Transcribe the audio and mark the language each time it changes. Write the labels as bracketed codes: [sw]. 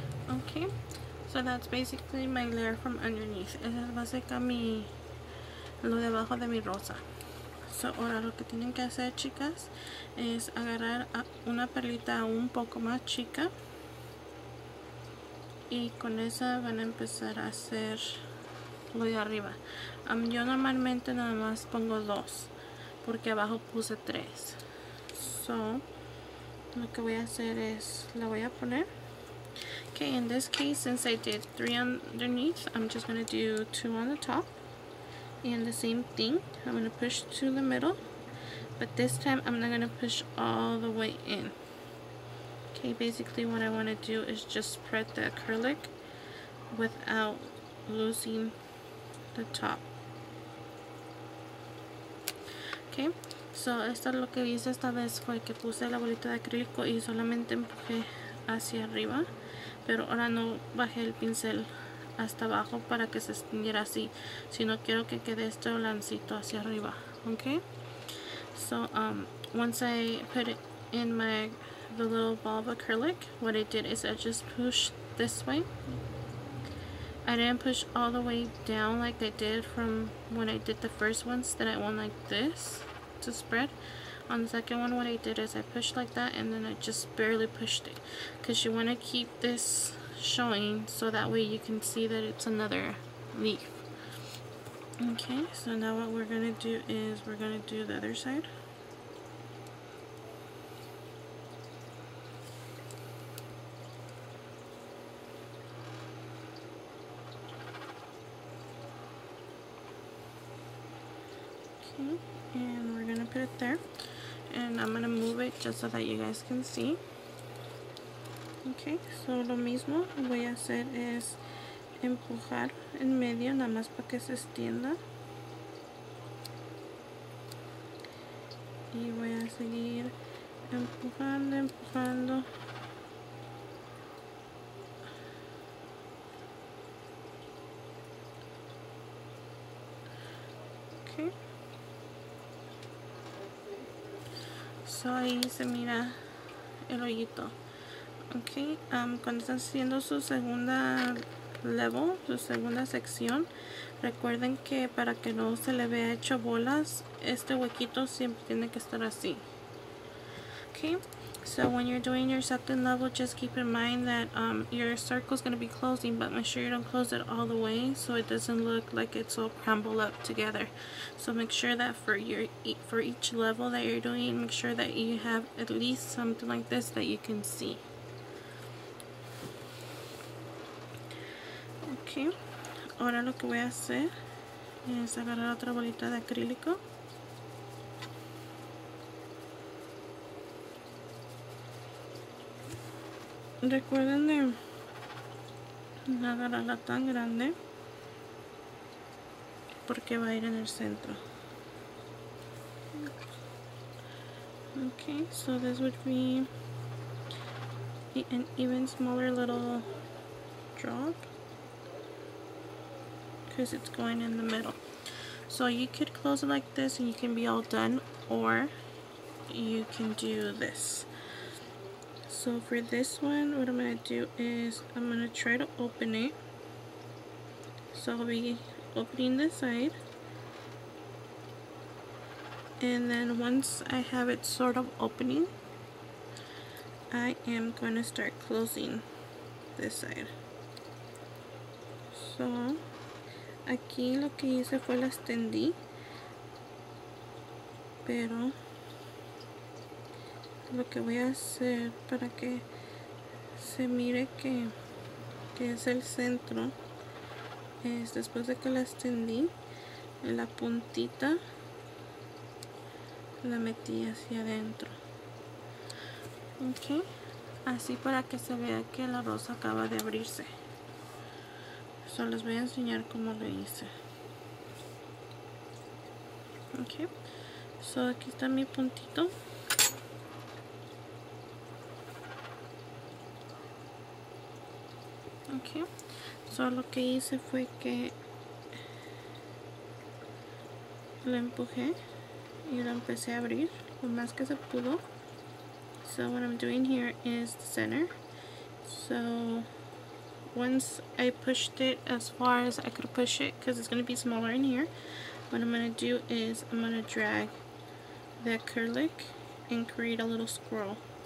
[en] Okay, so that's basically my layer from underneath. [es] Esa es básicamente lo de abajo de mi rosa. So ahora lo que tienen que hacer, chicas, es agarrar una perlita un poco más chica y con esa van a empezar a hacer lo de arriba. Yo normalmente nada más pongo 2 porque abajo puse 3. So lo que voy a hacer es la voy a poner. [en] Okay, in this case, since I did 3 underneath, I'm just going to do 2 on the top. And the same thing, I'm going to push to the middle, but this time I'm not going to push all the way in. Okay, basically what I want to do is just spread the acrylic without losing the top. Okay, so esto lo que hice esta vez fue que puse la bolita de acrílico y solamente empujé hacia arriba, pero ahora no bajé el pincel hasta abajo para que se extendiera así, sino quiero que quede este lancito hacia arriba. Okay, so once I put it in the little ball of acrylic, what I did is I just pushed this way. I didn't push all the way down like I did from when I did the first ones that I went like this to spread. On the second one, what I did is I pushed like that, and then I just barely pushed it, because you want to keep this showing so that way you can see that it's another leaf. Okay, so now what we're going to do is we're going to do the other side. Okay, and we're going to put it there. And I'm going to move it just so that you guys can see. [es] Ok, so lo mismo voy a hacer es empujar en medio, nada más para que se extienda. Y voy a seguir empujando, empujando. Ok. So ahí se mira el hoyito. Ok, cuando están haciendo su segunda level, su segunda sección, recuerden que para que no se le vea hecho bolas, este huequito siempre tiene que estar así. [en] Okay, so when you're doing your second level, just keep in mind that your circle is going to be closing, but make sure you don't close it all the way so it doesn't look like it's all crumbled up together. So make sure that for each level that you're doing, make sure that you have at least something like this that you can see. [es] Okay, ahora lo que voy a hacer es agarrar otra bolita de acrílico. Recuerden de no agarrarla tan grande porque va a ir en el centro. [en] Okay, so this would be an even smaller little drop because it's going in the middle. So you could close it like this and you can be all done, or you can do this. So for this one, what I'm going to do is I'm going to try to open it. So I'll be opening this side. And then once I have it sort of opening, I am going to start closing this side. [es] So aquí lo que hice fue las tendí, pero lo que voy a hacer para que se mire que es el centro es, después de que las tendí, la puntita la metí hacia adentro. Ok, así para que se vea que la rosa acaba de abrirse. So les voy a enseñar cómo lo hice. Ok, so aquí está mi puntito. Ok, so lo que hice fue que lo empujé y lo empecé a abrir lo más que se pudo. [en] So what I'm doing here is the center. So once I pushed it as far as I could push it, because it's going to be smaller in here, what I'm going to do is I'm going to drag the acrylic and create a little scroll.